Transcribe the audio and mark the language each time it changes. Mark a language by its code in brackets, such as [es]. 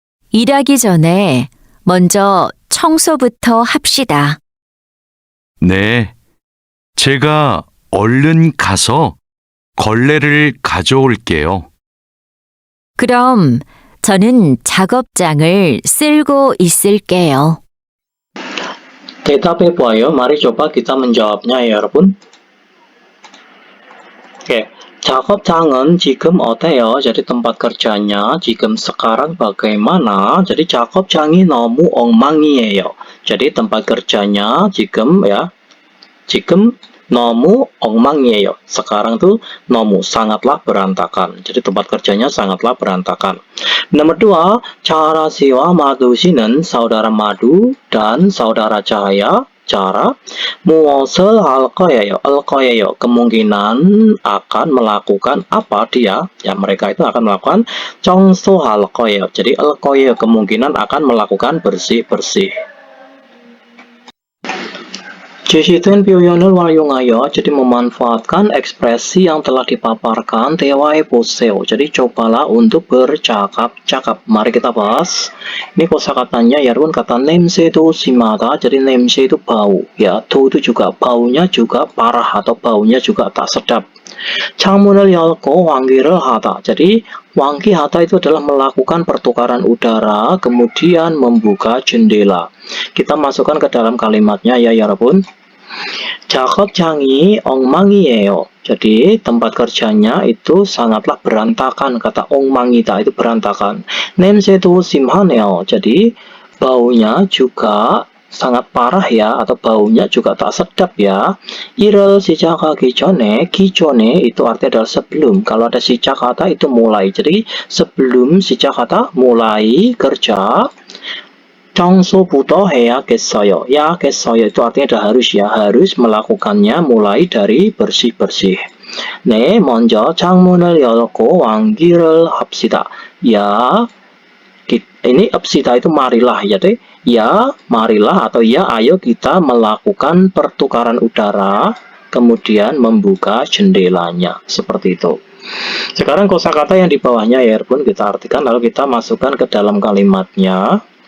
[ko] 일하기 전에 먼저 청소부터 합시다. 네, 제가 얼른 가서 걸레를 가져올게요. 그럼 저는 작업장을 쓸고 있을게요. 대답해봐요. [id] mari coba kita menjawabnya ya 여러분. [ko] Oke, 작업장은 지금 어때요? [id] Jadi tempat kerjanya 지금 sekarang bagaimana? [ko] Jadi 작업장이 너무 엉망이에요. [id] Jadi tempat kerjanya 지금 ya, [ko] 지금 너무 엉망이에요. [id] Sekarang tuh 너무 sangatlah berantakan. Jadi tempat kerjanya sangatlah berantakan. Nomor 2, [ko] Chahara 씨와 Madu 씨는 [id] saudara Madu dan saudara Cahaya. berbicara. [ko] 무엇을 할 거예요. [id] Kemungkinan akan melakukan apa dia? Ya, mereka itu akan melakukan [ko] 청소할 거예요. [id] Jadi [ko] 할 거예요 [id] kemungkinan akan melakukan bersih-bersih. [ko] 지시된 표현을 활용하여, [id] jadi memanfaatkan ekspresi yang telah dipaparkan. [ko] 대화해보세요. [id] Jadi cobalah untuk bercakap-cakap. Mari kita bahas. Ini kosakatanya ya, 여러분. Kata 냄새도 심하다. Jadi 냄새 itu bau. Ya, 도 itu juga baunya juga parah atau baunya juga tak sedap. [ko] 창문을 열고 환기를 하다. [id] Jadi 환기하다 itu adalah melakukan pertukaran udara, kemudian membuka jendela. Kita masukkan ke dalam kalimatnya ya, 여러분. [ko] 작업장이 엉망이에요. [id] Jadi tempat kerjanya itu sangatlah berantakan. Kata 엉망이다 itu berantakan. [ko] 냄새도 심하네요. [id] Jadi baunya juga sangat parah ya, atau baunya juga tak sedap ya. [ko] 일을 시작하기 전에, 기존에 [id] itu artinya adalah sebelum. Kalau ada 시작하다 itu mulai. Jadi sebelum 시작하다 mulai kerja. [ko] 청소부터 해야겠어요. [id] 야겠어요 itu artinya adalah harus ya, harus melakukannya mulai dari bersih-bersih. [ko] 네, 먼저 창문을 열고 환기를 합시다. [id] Ya, ini 합시다 itu marilah ya deh. Ya, marilah atau ya, ayo kita melakukan pertukaran udara, kemudian membuka jendelanya. Seperti itu. Sekarang kosakata yang di bawahnya ya, pun kita artikan lalu kita masukkan ke dalam kalimatnya.